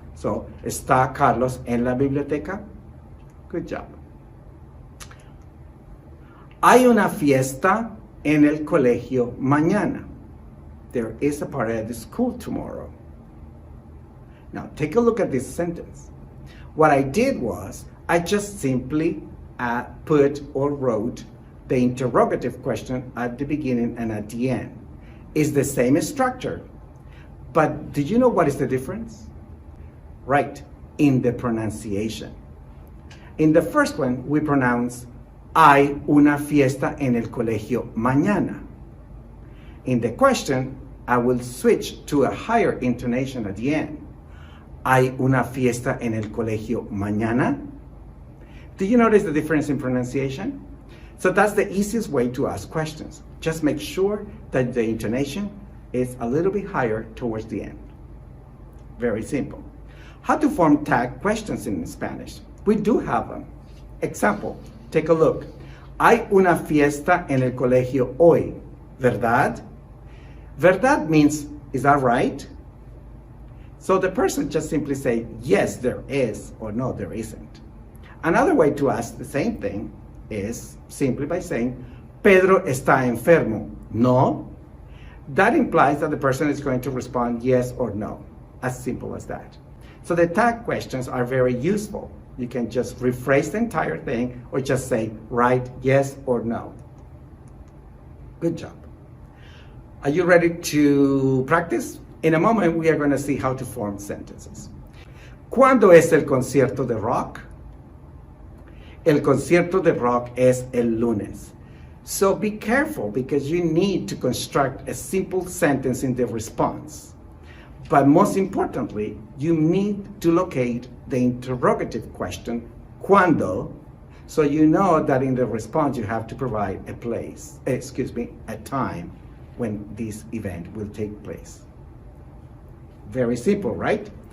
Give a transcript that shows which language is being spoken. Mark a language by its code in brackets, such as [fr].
[es] So, ¿está Carlos en la biblioteca? [en] Good job. [es] Hay una fiesta en el colegio mañana. [en] There is a party at the school tomorrow. Now, take a look at this sentence. What I did was, I just simply put or wrote the interrogative question at the beginning and at the end. It's the same structure. But did you know what is the difference? Right, in the pronunciation. In the first one, we pronounce [es] hay una fiesta en el colegio mañana. [en] In the question, I will switch to a higher intonation at the end. [es] Hay una fiesta en el colegio mañana. [en] Do you notice the difference in pronunciation? So that's the easiest way to ask questions. Just make sure that the intonation is a little bit higher towards the end. Very simple. How to form tag questions in Spanish? We do have them. Example, take a look. [es] Hay una fiesta en el colegio hoy, ¿verdad? [en] ¿Verdad means, is that right? So the person just simply say, yes, there is, or no, there isn't. Another way to ask the same thing is simply by saying, [es] Pedro está enfermo. No? [en] That implies that the person is going to respond yes or no. As simple as that. So the tag questions are very useful. You can just rephrase the entire thing or just say right, yes or no. Good job. Are you ready to practice? In a moment, we are going to see how to form sentences. [es] ¿Cuándo es el concierto de rock? El concierto de rock es el lunes. [en] So be careful because you need to construct a simple sentence in the response. But most importantly, you need to locate the interrogative question, cuando, so you know that in the response you have to provide a time when this event will take place. Very simple, right?